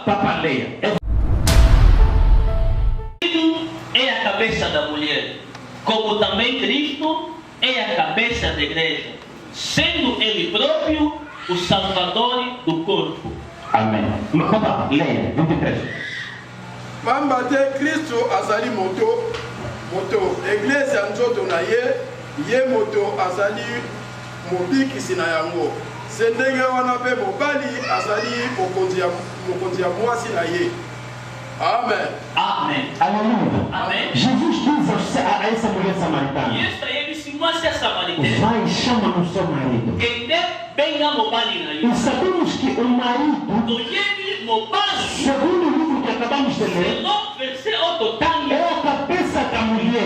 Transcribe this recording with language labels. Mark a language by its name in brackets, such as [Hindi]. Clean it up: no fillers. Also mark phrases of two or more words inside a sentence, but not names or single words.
[Portuguese] Papa leia. É a cabeça da mulher, como também Cristo é a cabeça da igreja, sendo Ele próprio o Salvador do corpo. Amém. Papa leia. 23. [Lingala] Pamba te Kristo azali moto église ya nzoto na ye moto azali mobikisi na yango se ndenge wana mpe mobali azali mokonzi ya mwasi na ye. [Portuguese] Amen. Amen. Aleluia. Amém. Jesus diz a essa mulher samaritana: vai, chama o seu marido. E sabemos que o marido, segundo o livro que acabamos de ler, é a cabeça da mulher.